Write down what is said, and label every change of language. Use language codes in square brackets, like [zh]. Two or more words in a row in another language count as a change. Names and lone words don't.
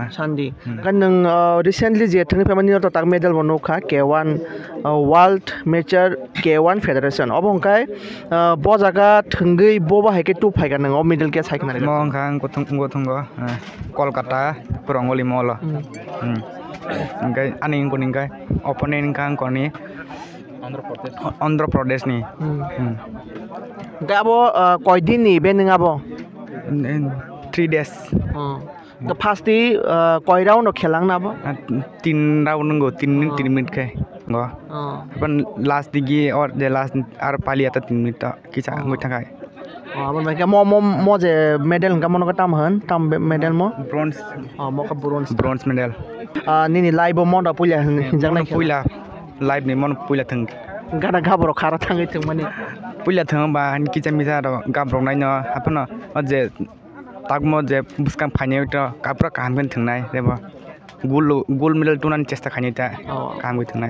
[trp] Sandi kan nung recently je thang family to tak medal bono kha K1 World Major K1 Federation obong kai bo jaga thunggui bo ba haike tu phaiga nang medal ke saikna re mong khang gothong go Kolkata Purongoli molo ngai aning kuning kai opponent khang koni Andhra Pradesh ni ga abo koi din ni ben nga bo [en] 3 days the first day [trp] koi round no khelang na bo 3 round ngo 3 minute kai ngo pan last digi [en] or the last [trp] ar pali ata 3 minute ta kicha ngoi thakai abon ba mo je medal ga mono ka tam medal mo bronze mo ka [en] bronze medal [trp] ni ni live mo da pulia hinjang na puila live ni mon puila thang gada gabro khara thangai thung mani puila thang ba kicha misa ro gabrong nai no apno je takmo je buskam phane to kapra kam ben thungnai debo [en] gold medal [trp] tunan chesta khani ta kam goi thungnai